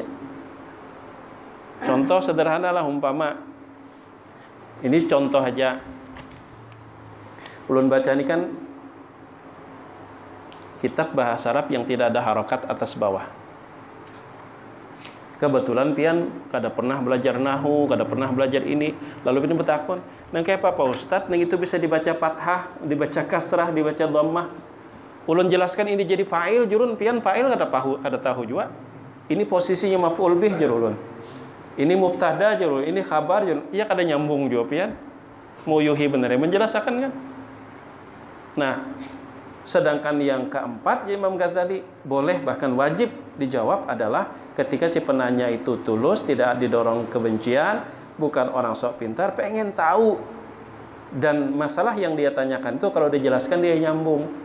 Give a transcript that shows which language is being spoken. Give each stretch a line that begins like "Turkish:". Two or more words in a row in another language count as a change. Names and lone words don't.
Indonesian: Contoh sederhana lah, umpama ini contoh aja.
Banjar: Ulun baca ini kan kitab bahasa Arab yang tidak ada harokat atas bawah. Kebetulan pian kada pernah belajar nahu, kada pernah belajar ini, lalu pian bertakun, nang kayak apa Ustaz, nang itu bisa dibaca fathah, dibaca kasrah, dibaca dhammah. Ulun jelaskan ini jadi fa'il jurun, pian fa'il kada tahu juga.
Indonesian: Ini posisinya
Arabic: مفعول به
Indonesian: jurun. Ini mubtada jurun, ini khabar jurun.
Banjar: Iya kada nyambung juga pian. Mau yuhi bener menjelaskan kan.
Indonesian: Nah, sedangkan yang keempat Imam Ghazali boleh bahkan wajib dijawab adalah ketika si penanya itu tulus, tidak didorong kebencian, bukan orang sok pintar, pengen tahu, dan masalah yang dia tanyakan itu kalau dijelaskan dia nyambung.